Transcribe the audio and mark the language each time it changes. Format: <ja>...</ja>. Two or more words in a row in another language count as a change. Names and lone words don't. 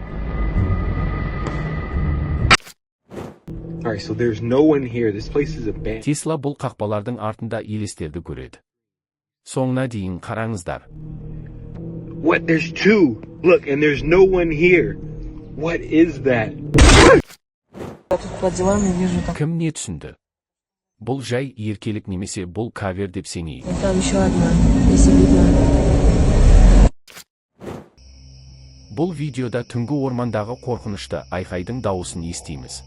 <kk>Тесла бұл қақпалардың артында елестерді көреді. Соңына дейін қараңыздар.</kk> <en>What? There's two. Look, and there's no one here. What is that?</en> <kk>Кім не түсінді? Бұл жай еркелік немесе бұл кавер деп сенейік. Бұл видеода түнгі ормандағы қорқынышты айқайдың дауысын естиміз.</kk>